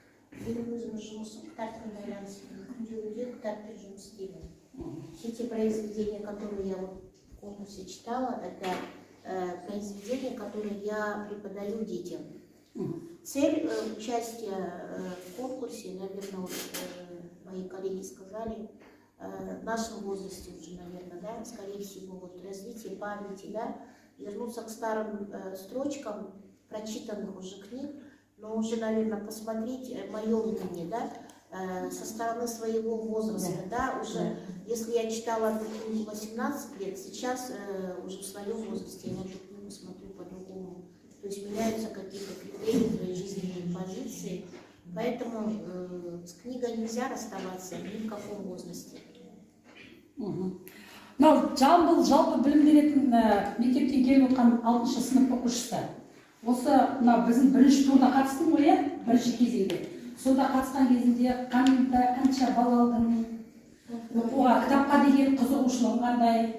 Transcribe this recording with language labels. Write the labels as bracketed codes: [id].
[kk] Менің өзімнің жұмысым кітаппен байланысты. Күнде кітаппен жұмыс істеймін. [ru] Все те произведения, которые я в конкурсе читала, это произведения, которые я преподаю детям. Цель участия в конкурсе, наверное, вот, мои коллеги сказали, в нашем возрасте уже, наверное, да, скорее всего, вот, развитие памяти, да, вернуться к старым строчкам прочитанных уже книг, но уже, наверное, посмотреть мое мнение, да, со стороны своего возраста, да, уже, если я читала эту книгу 18 лет, сейчас уже в своем возрасте я на эту книгу смотрю по-другому. То есть меняются какие-то критерии твоей жизненной позиции, поэтому с книгой нельзя расставаться ни в каком возрасте. [kk] Жамбыл жалпы білім беретін мектептен келіп отқан 6-шы сынып оқушысы. Осы біздің бірінші турда қатыстым ғой, бірінші кезеңде. Сонда қатысқан кезінде қанша балл алдың, оқуға, кітапқа деген қызығушылығың қандай?